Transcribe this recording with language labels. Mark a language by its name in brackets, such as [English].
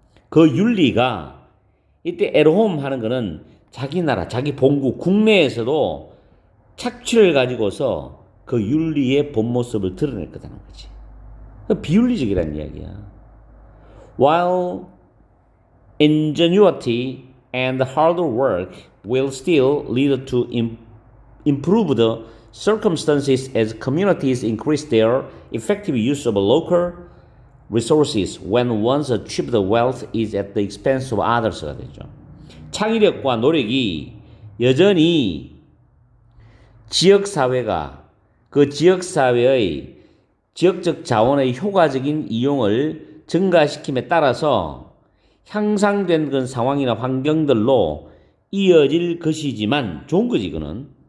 [Korean] 그 윤리가 이때 at home 하는 거는 자기 나라, 자기 본국, 국내에서도 착취를 가지고서 그 윤리의 본 모습을 드러낼 거다는 거지. 비윤리적이라는 이야기야. [English] While ingenuity and hard work will still lead to improved circumstances as communities increase their effective use of local resources when one's achieved wealth is at the expense of others [Korean] 가 되죠. 창의력과 노력이 여전히 지역사회가 그 지역사회의 지역적 자원의 효과적인 이용을 증가시킴에 따라서 향상된 그런 상황이나 환경들로 이어질 것이지만 좋은 거지 이거는.